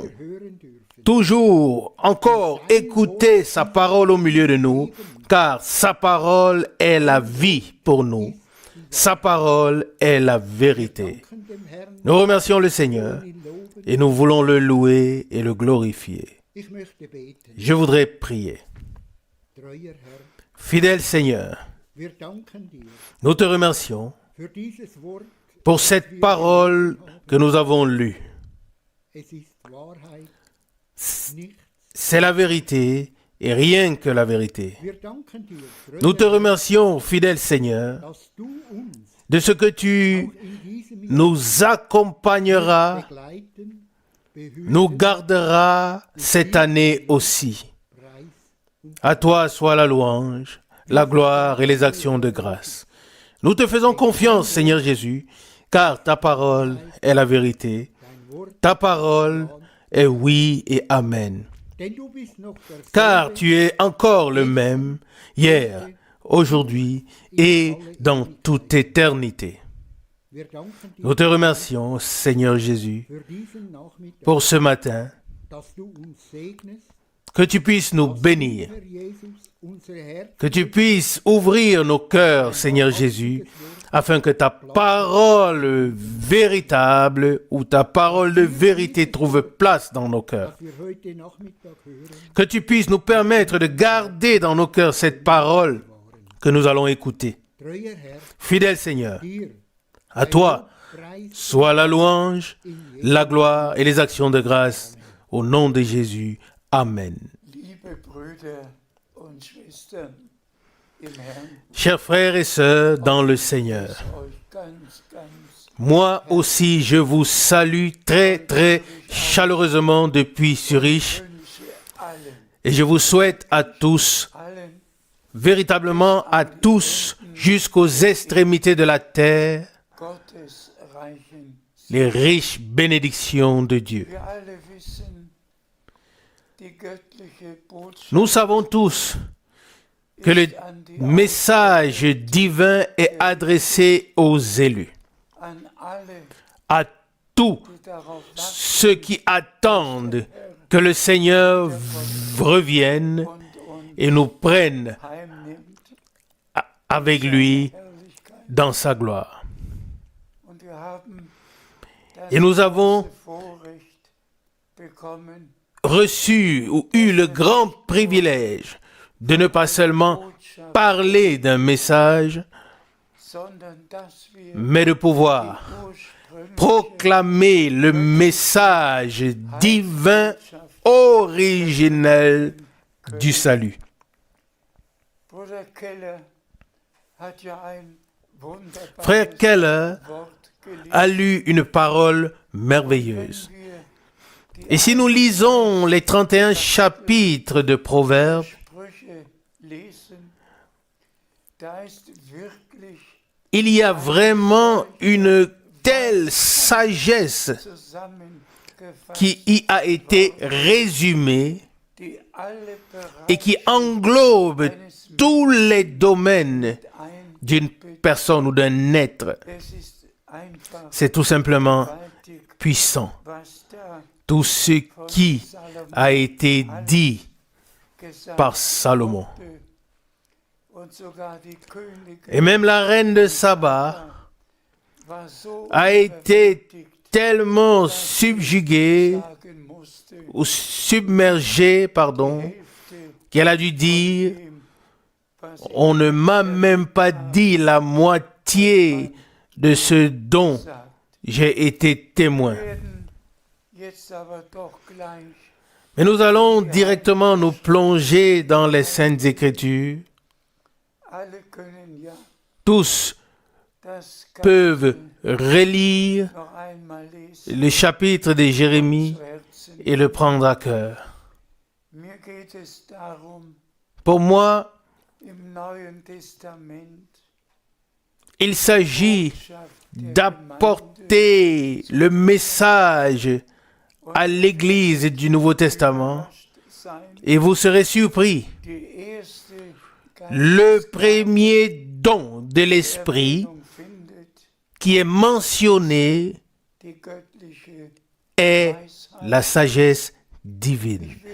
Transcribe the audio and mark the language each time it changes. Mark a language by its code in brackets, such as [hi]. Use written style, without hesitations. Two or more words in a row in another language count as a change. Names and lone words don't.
[de] wieder hören dürfen. [fr] toujours encore écouter sa parole au milieu de nous, car sa parole est la vie pour nous. Sa parole est la vérité. [de] Danken dem Herrn, [fr] Nous remercions le Seigneur [de] ihn loben. [fr] et nous voulons le louer et le glorifier. [de] Ich möchte beten. [fr] Je voudrais prier. [de] Treuer Herr, [fr] Fidèle Seigneur, [de] wir danken dir [fr] nous te remercions [de] für dieses Wort. [fr] pour cette parole que nous avons lue. [de] Es ist Wahrheit, nichts. [fr] C'est la vérité et rien que la vérité. [de] Wir danken dir, [fr] Nous te [de] treuer Herr, [fr] remercions, fidèle Seigneur, [de] dass du uns [fr] de ce que tu [de] auch in diesem [fr] nous accompagneras, [de] begleiten, [fr] nous [de] behüten, [fr] garderas cette année aussi. [de] preis und [fr] À toi soit la louange, la gloire et les actions de grâce. Nous te faisons confiance, Seigneur Jésus, car ta parole est la vérité. [de] dein Wort. [fr] Ta parole est oui et amen. [de] Denn du bist noch [fr] Car [de] derselbe, [fr] tu es encore le même, hier, aujourd'hui et dans toute éternité. [de] wir danken dir [fr] Nous te remercions, Seigneur Jésus, [de] für diesen Nachmittag, [fr] pour ce matin, [de] dass du uns segnest, [fr] que tu puisses nous bénir, [de] Herr Jesus, unser Herz, [fr] que tu puisses ouvrir nos cœurs, Seigneur Jésus, afin que ta parole véritable ou ta parole de vérité trouve place dans nos cœurs. [de] dass wir heute Nachmittag hören, [fr] Que tu puisses nous permettre de garder dans nos cœurs cette parole que nous allons écouter. [de] treuer Herr, [fr] Fidèle Seigneur, [de] dir, [fr] à toi [de] preis [fr] soit la louange, la gloire et les actions de grâce au nom de Jésus. Amen. [de] Liebe Brüder und Schwestern im Herrn, [fr] Chers frères et sœurs dans le Seigneur, [de] euch ganz, ganz [fr] moi aussi je vous salue très très chaleureusement depuis Zurich [de] wünsche allen, [fr] et je vous souhaite à tous, [de] allen [fr] véritablement à tous, jusqu'aux extrémités de la terre, [de] Gottes reichen. [fr] les riches bénédictions de Dieu. [de] Wir alle wissen, die göttliche Botschaft [fr] Nous savons tous que le [de] ist an die [fr] message divin est adressé aux élus, [de] an alle, [fr] à tous [de] die darauf warten [fr] ceux qui attendent que le Seigneur revienne [de] und [fr] et nous prenne [de] heimnimmt, [fr] avec lui [de] Herrlichkeit. [fr] dans sa gloire. [de] Und wir haben das [fr] Et nous avons [de] große Vorrecht bekommen, [fr] reçu ou eu le grand privilège de ne pas seulement [de] Botschaft, [fr] parler d'un message, [de] sondern dass wir [fr] mais de pouvoir [de] ursprüngliche [fr] proclamer le message divin originel du salut. [de] Bruder Keller hat ja ein wunderbares [fr] Frère Keller [de] Wort gelesen. [fr] a lu une parole merveilleuse. [de] Wenn wir die [fr] Et si nous lisons les 31 chapitres de Proverbes, [de] Sprüche lesen, da ist wirklich [fr] il y a vraiment une telle sagesse [de] zusammengefasst, [fr] qui y a été résumée [de] die alle [fr] et qui [de] Bereiche [fr] englobe tous les domaines [de] ein. [fr] d'une personne ou d'un être. [de] Es ist einfach [fr] C'est tout simplement [de] gewaltig, [fr] puissant. [de] was da [fr] Tout ce qui a été dit [de] gesagt [fr] par Salomon. [de] wurde. Und sogar die Königin [fr] Et même la reine de Saba [de] war so [fr] a été [de] überwältigt, [fr] tellement subjuguée [de] sagen musste, [fr] ou submergée, pardon, [de] Hälfte [fr] qu'elle a dû dire, [de] dem, was [fr] on ne m'a même pas dit la moitié de ce dont [de] sagt. [fr] j'ai été témoin. [de] Wir werden jetzt aber doch gleich [fr] Mais nous allons directement nous plonger dans les Saintes Écritures. [de] alle können ja [fr] Tous [de] das [fr] peuvent [de] Ganze [fr] relire [de] noch einmal lesen [fr] le chapitre de Jérémie [de] zu Herzen. [fr] et le prendre à cœur. [de] Mir geht es darum, [fr] Pour moi, [de] im Neuen Testament [fr] il s'agit [de] Botschaft [fr] d'apporter le message à l'Église du Nouveau Testament et vous serez surpris. Le premier don de l'Esprit qui est mentionné est la sagesse divine.